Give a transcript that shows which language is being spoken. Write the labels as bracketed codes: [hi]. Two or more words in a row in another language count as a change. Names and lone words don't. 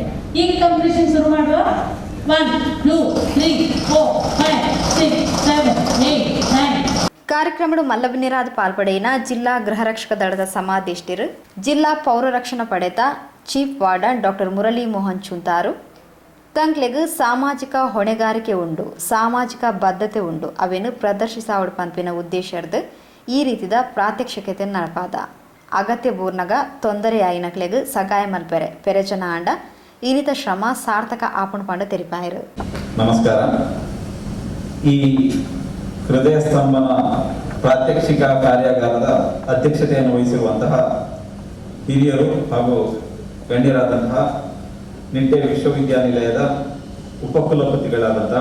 [kn] ಈಗ ಕಂಪ್ಲೀಷನ್ ಶುರು ಮಾಡುವ. 1 2 3 4 5 6 7 8 9. [tcy] ಕಾರ್ಯಕ್ರಮಡು ಮಲ್ಲಬನಿರಾದ ಪಾಲ್ಪಡೆಯಿನ ಜಿಲ್ಲಾ ಗೃಹ ರಕ್ಷಕ ದಳದ ಸಮಾದೇಷ್ಟಿರು ಜಿಲ್ಲಾ ಪೌರ ರಕ್ಷಣಾ ಪಡೆದ [en] chief warden doctor [tcy] ಮುರಳಿ ಮೋಹನ್ ಚುಂತಾರು ತಂಗ್ಲೆಗ್ ಸಾಮಾಜಿಕ ಹೊಣೆಗಾರಿಕೆ ಉಂಡು, ಸಾಮಾಜಿಕ ಬದ್ಧತೆ ಉಂಡು ಅವೇನು ಪ್ರದರ್ಶಿಸಾವಡ್ ಪಂಪಿನ ಉದ್ದೇಶರ್ದು ಈ ರೀತಿದ ಪ್ರಾತ್ಯಕ್ಷಿಕತೆ ನಡಪಾದ ಅಗತ್ಯ ಬೂರ್ನಗ ತೊಂದರೆ ಆಯ್ನಕ್ಲೆಗ್ ಸಗಾಯ ಮಲ್ಪೆರೆ ಪೆರೆಜನ ಆಂಡ ಇನ್ನಿತ ಶ್ರಮ ಸಾರ್ಥಕ ಆಪಣ ಪಂಡ ತೆರಿಪಾಯರು. [kn] ನಮಸ್ಕಾರ. ಈ ಹೃದಯ ಸ್ತಂಭನ ಪ್ರಾತ್ಯಕ್ಷಿಕ ಕಾರ್ಯಾಗಾರದ ಅಧ್ಯಕ್ಷತೆಯನ್ನು ವಹಿಸಿರುವಂತಹ ಹಿರಿಯರು ಹಾಗೂ ಗಣ್ಯರಾದಂತಹ ನಿಟ್ಯ ವಿಶ್ವವಿದ್ಯಾನಿಲಯದ ಉಪಕುಲಪತಿಗಳಾದಂತಹ